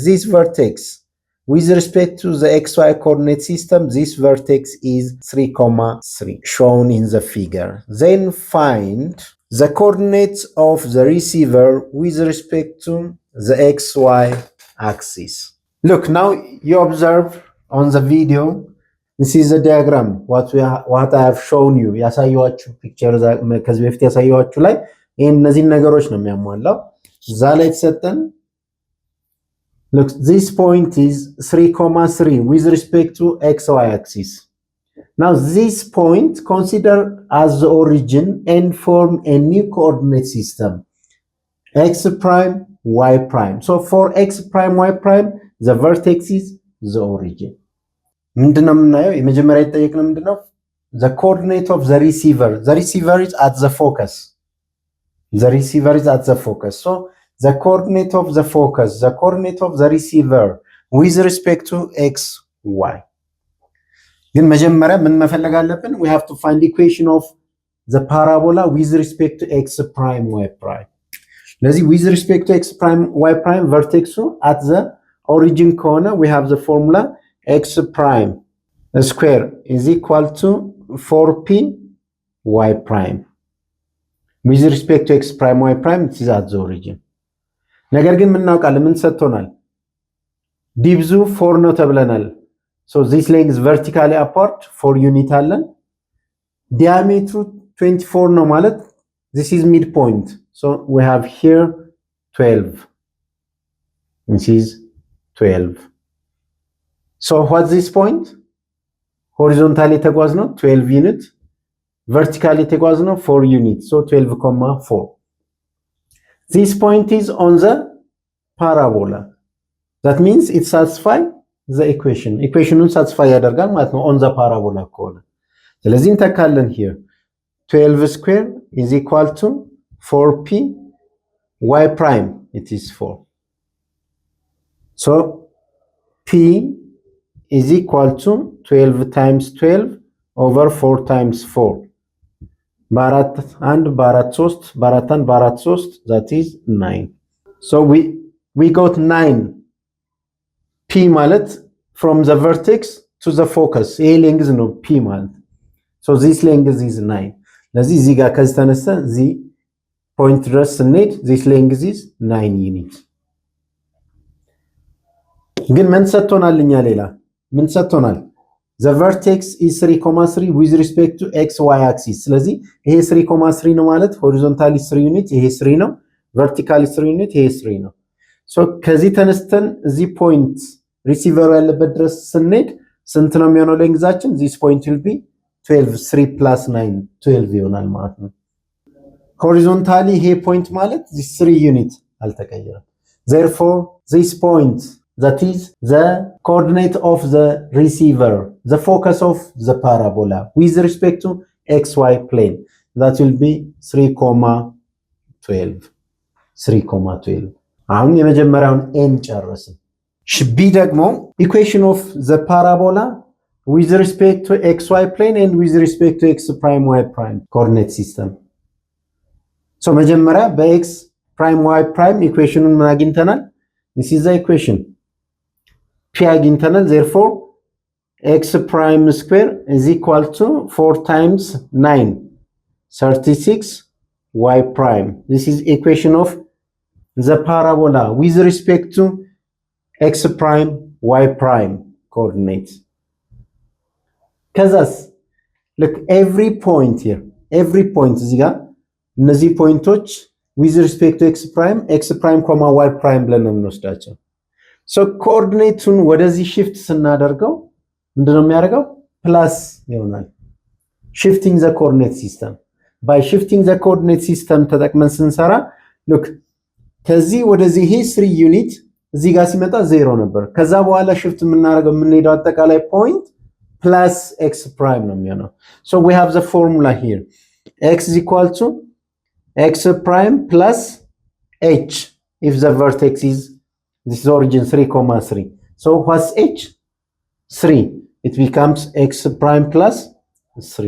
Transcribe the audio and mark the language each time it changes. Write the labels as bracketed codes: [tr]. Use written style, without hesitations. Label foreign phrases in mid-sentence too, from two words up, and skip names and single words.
[en] This vertex, with respect to the XY coordinate system, this vertex is 3, 3, shown in the figure. Then find the coordinates of the receiver with respect to the XY axis. Look, now you observe on the video, this is a diagram, what I have shown you. [am] ያሳየዋችሁ ፒክቸር ከዚህ በፊት ያሳየዋችሁ ላይ እነዚህን ነገሮች ነው የሚያሟላው። እዛ ላይ የተሰጠን [en] look, this point is 3, 3 with respect to XY axis. Now this point consider as the origin and form a new coordinate system, x prime, y prime. So for x prime, y prime, the vertex is the origin. [am] ምንድነው የምናየው? የመጀመሪያ የተጠየቅነው ምንድነው? [en] The coordinate of the receiver. The receiver is at the focus. The receiver is at the focus. So the coordinate of the focus, the coordinate of the receiver with respect to x, y. ግን መጀመሪያ ምን መፈለግ አለብን? We have to find the equation of the parabola with respect to x prime, y prime. ስለዚህ with respect to x prime, y prime, vertex at the origin corner, we have the formula x prime square is equal to 4p y prime. With respect to x prime, y prime, it is at the origin. [am] ነገር ግን ምን እናውቃለን? ምን ሰጥቶናል? ዲብዙ 4 ነው ተብለናል። [en] So this length is vertically apart 4 unit [am] አለን። ዲያሜትሩ 24 ነው ማለት [en] this is midpoint. So we have here 12. This is 12. So what's this point? Horizontally [am] የተጓዝ ነው [en] 12 unit, vertically [am] የተጓዝ ነው [en] 4 unit. So 12, 4. This point is on the parabola. That means it satisfies the equation. Equationን satisfy [am] ያደርጋል ማለት ነው [en] on the parabola [am] ከሆነ። ስለዚህ እንተካለን [en] here 12 square is equal to 4p y prime, it is 4. So p is equal to 12 times 12 over 4 times 4. [am] በአራት አንድ በአራት 3 በአራት አንድ በአራት 3 [en] that is 9. So we got 9 p ማለት from the vertex to the focus. [am] ይሄ ሌንግዝ ነው p ማለት. [en] So this length is 9. [am] ስለዚህ እዚህ ጋር ከዚህ ተነስተን እዚህ ፖይንት ድረስ ስንሄድ [en] this length is 9 units. [am] ግን ምን ሰጥቶናል? እኛ ሌላ ምን ሰጥቶናል? [en] The vertex is 3, 3 with respect to xy axis. [am] ስለዚህ ይሄ 3, 3 ነው ማለት [en] horizontally 3 unit, [am] ይሄ 3 ነው, [en] vertically 3 unit, [am] ይሄ 3 ነው. So ከዚህ ተነስተን እዚህ ፖይንት ሪሲቨሩ ያለበት ድረስ ስንሄድ ስንት ነው የሚሆነው ሌንግዛችን? [en] this point will be 12, 3 plus 9 12 [am] ይሆናል ማለት ነው። [en] horizontally [am] ይሄ ፖይንት ማለት [en] this 3 unit አልተቀየረም. Therefore this point, that is the coordinate of the receiver, the focus of the parabola with respect to xy plane, that will be 3,12. 3,12. [am] አሁን የመጀመሪያውን n ጨረስን። ቢ ደግሞ [en] equation of the parabola with respect to xy plane and with respect to x prime, y prime coordinate system. [am] So መጀመሪያ በ [en] x prime, y prime [am] equationን ምን አግኝተናል? [en] This is the equation. P አግኝተናል. Therefore x prime square is equal to 4 times 9, 36 y prime. This is equation of the parabola with respect to x prime, y prime coordinates. [am] ከዛስ [en] look every point here, every point [am] እዚህ ጋር እነዚህ ፖይንቶች [en] with respect to x prime, y prime [am] ብለን ነው የምንወስዳቸው። so ኮኦርዲኔቱን ወደዚህ shift ስናደርገው ምንድነው የሚያደርገው? ፕላስ ይሆናል። [en] shifting the coordinate system, by shifting the coordinate system [am] ተጠቅመን ስንሰራ look ከዚህ ወደዚህ ይሄ 3 ዩኒት እዚህ ጋር ሲመጣ 0 ነበር። ከዛ በኋላ shift የምናደርገው የምንሄደው አጠቃላይ ፖይንት [en] plus x prime [am] ነው የሚሆነው። [en] so we have the formula here, x is equal to x prime plus h if the vertex is this is origin 3,3. so what's h? 3. It becomes x prime plus 3.